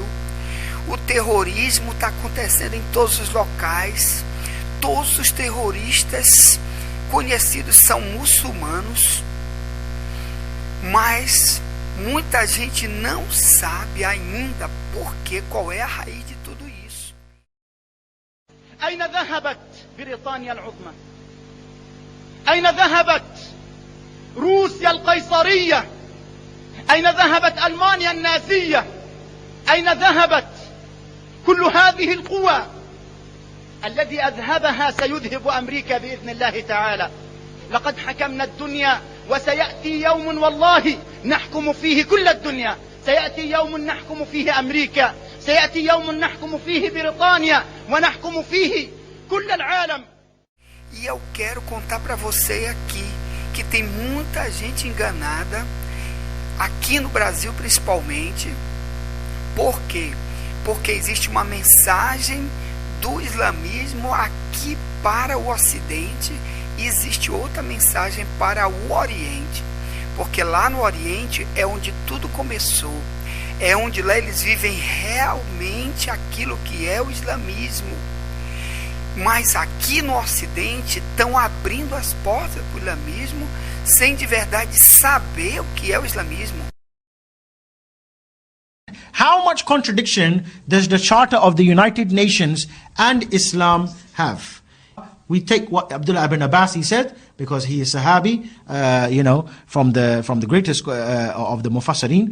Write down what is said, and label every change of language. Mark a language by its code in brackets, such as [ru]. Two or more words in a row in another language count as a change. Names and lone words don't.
[pt] O terrorismo está acontecendo em todos os locais. Todos os terroristas conhecidos são muçulmanos, mas muita gente não sabe ainda qual é a raiz de tudo isso. [ar] أين ذهبت بريطانيا العظمى؟ أين ذهبت روسيا القيصرية؟ أين ذهبت ألمانيا النازية؟ أين ذهبت كل هذه القوى؟ الذي أذهبها سيذهب أمريكا بإذن الله تعالى. لقد حكمنا الدنيا، وسيأتي يوم والله نحكم فيه كل الدنيا. سيأتي يوم نحكم فيه أمريكا، سيأتي يوم نحكم فيه بريطانيا، ونحكم فيه كل العالم. [pt] E eu quero contar para você aqui que tem muita gente enganada, aqui no Brasil principalmente. Por quê? Porque existe uma mensagem do islamismo aqui para o Ocidente e existe outra mensagem para o Oriente. Porque lá no Oriente é onde tudo começou, é onde lá eles vivem realmente aquilo que é o islamismo. Mas aqui no Ocidente estão abrindo as portas para o islamismo sem de verdade saber o que é o islamismo. [en] How much contradiction does the Charter of the United Nations and Islam have? We take what Abdullah ibn Abbas, he said, because he is Sahabi, from the greatest of the Mufassirin.